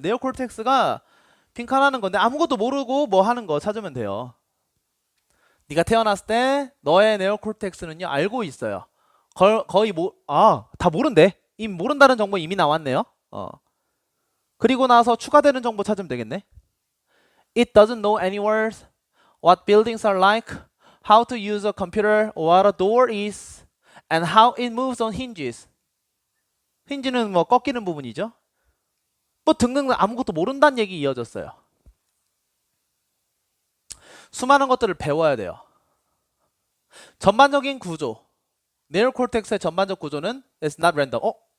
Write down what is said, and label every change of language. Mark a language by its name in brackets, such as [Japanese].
[Korean] 네오콜텍스가 빈칸 하는 건데 아무것도 모르고 뭐 하는 거 찾으면 돼요. 네가 태어났을 때 너의 네오콜텍스는요 알고 있어요. 거의 다 모른대. 이미 모른다는 정보 이미 나왔네요. 그리고 나서 추가되는 정보 찾으면 되겠네. [English] It doesn't know any words, what buildings are like, how to use a computer, what a door is, and how it moves on hinges. [Korean] 힌지는 뭐 꺾이는 부분이죠. 뭐 등등 아무것도 모른다는 얘기 이어졌어요. 수많은 것들을 배워야 돼요. 전반적인 구조, 네오콜텍스의 전반적 구조는 [English] is not random.